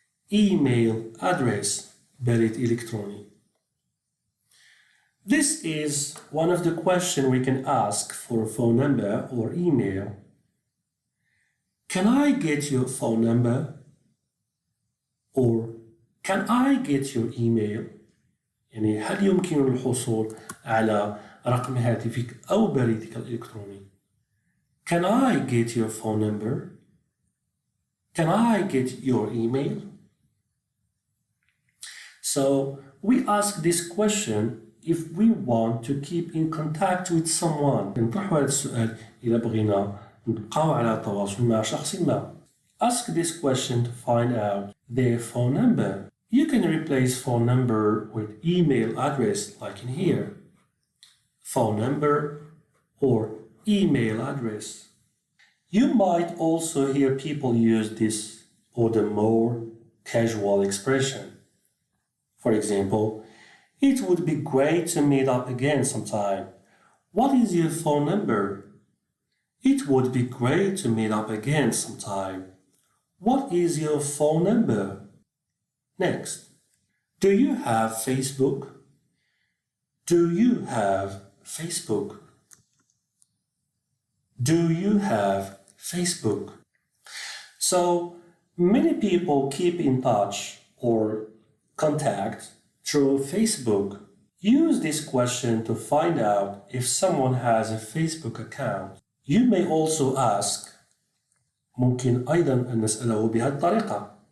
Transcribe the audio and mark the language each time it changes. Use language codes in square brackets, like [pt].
[en] Email address, بريد إلكتروني. This is one of the questions we can ask for a phone number or email. Can I get your phone number? Or can I get your email? [ar] يعني هل يمكن الحصول على رقم هاتفك أو بريدك الإلكتروني؟ [en] Can I get your phone number? Can I get your email? So we ask this question if we want to keep in contact with someone. [ar] نطرح هذا السؤال إذا بغينا نبقاو على تواصل مع شخص ما. [en] Ask this question to find out their phone number. You can replace phone number with email address like in here. Phone number or email address. You might also hear people use this or the more casual expression. For example, it would be great to meet up again sometime. What is your phone number? It would be great to meet up again sometime. What is your phone number? Next. Do you have Facebook? Do you have Facebook? Do you have Facebook? So many people keep in touch or contact through Facebook. Use this question to find out if someone has a Facebook account. You may also ask [ar] ممكن أيضا أن نسأله بهذه الطريقة.